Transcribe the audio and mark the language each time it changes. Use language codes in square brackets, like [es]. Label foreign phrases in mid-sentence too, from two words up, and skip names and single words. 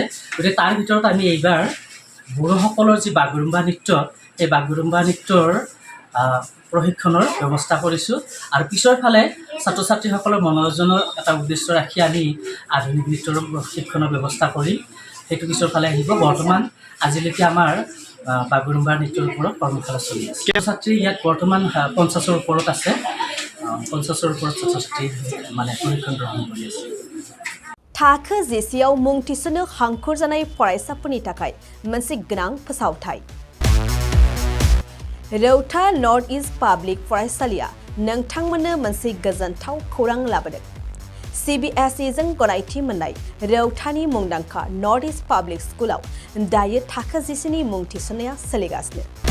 [as] গতিকে তাৰ ভিতৰত আমি এইবাৰ বড়োসকলৰ যি বাগৰুম্বা নৃত্য, এই বাগৰুম্বা নৃত্যৰ প্ৰশিক্ষণৰ ব্যৱস্থা কৰিছোঁ আৰু পিছৰ ফালে ছাত্ৰ ছাত্ৰীসকলৰ মনোৰঞ্জনৰ এটা উদ্দেশ্য ৰাখি আমি আধুনিক নৃত্যৰ প্ৰশিক্ষণৰ ব্যৱস্থা কৰি সেইটো পিছৰ ফালে আহিব। বৰ্তমান আজিলৈকে আমাৰ বাগৰুম্বা নৃত্যৰ ওপৰত কৰ্মশালা চলি আছে। ছাত্ৰ ছাত্ৰী ইয়াত বৰ্তমান 50ৰ ওপৰত আছে। 50ৰ ওপৰত ছাত্ৰ ছাত্ৰী মানে প্ৰশিক্ষণ গ্ৰহণ কৰি আছে। [brx] थाखो जिसेआव मुं थिसननो हांखुर जानाय फरायसाफोरनि थाखाय मोनसे गोनां फोसावथाय। रौता नर्थ इस्ट पाब्लिक फरायसालिया नोंथांमोननो मोनसे गोजोनथाव खौरां लाबोदों। CBSE जों गनायथि मोननाय रौतानि मुंदांखा नर्थ इस्ट पाब्लिक स्कुलाव दायो थाखो जिसेनि मुं थिसननाया सोलिगासिनो।